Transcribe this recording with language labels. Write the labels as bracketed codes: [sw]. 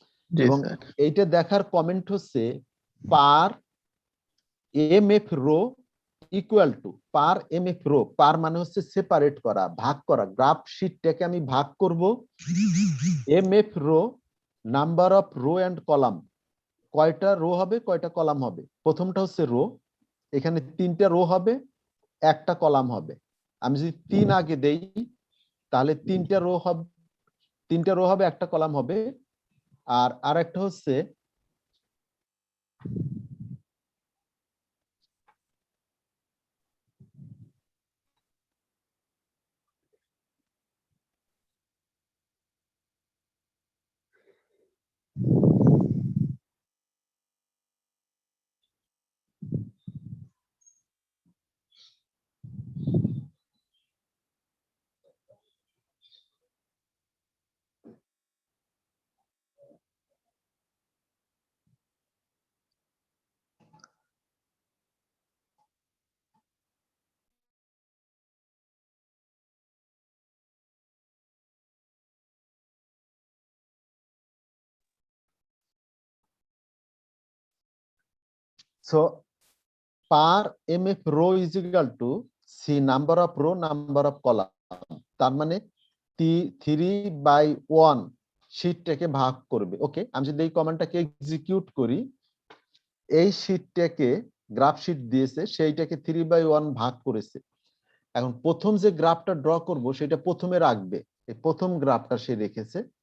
[bn] এবং এইটা দেখার কমেন্ট হচ্ছে পার MF rho equal to, per MF rho, পার মানে হচ্ছে সেপারেট করা, ভাগ করা, গ্রাফ শিটটাকে আমি ভাগ করব MF rho number of rho and column, কয়টা রো হবে কয়টা কলাম হবে। প্রথমটা হচ্ছে রো, এখানে 3টা রো হবে, একটা কলাম হবে। আমি যদি 3 আগে দেই তাহলে 3টা রো হবে, 3টা রো হবে, একটা কলাম হবে। আর আরেকটা হচ্ছে [en] so per mf row is equal to c number of row number of column. [bn] তার মানে 3/1 শীটটাকে ভাগ করবে। ওকে, আমি যদি এই কমান্ডটাকে এক্সিকিউট করি, এই শীটটাকে গ্রাফ শীট দিয়েছে, সেইটাকে 3/1 ভাগ করেছে। এখন প্রথম যে গ্রাফটা ড্র করব সেটা প্রথমে রাখবে, এই প্রথম গ্রাফটা সে রেখেছে।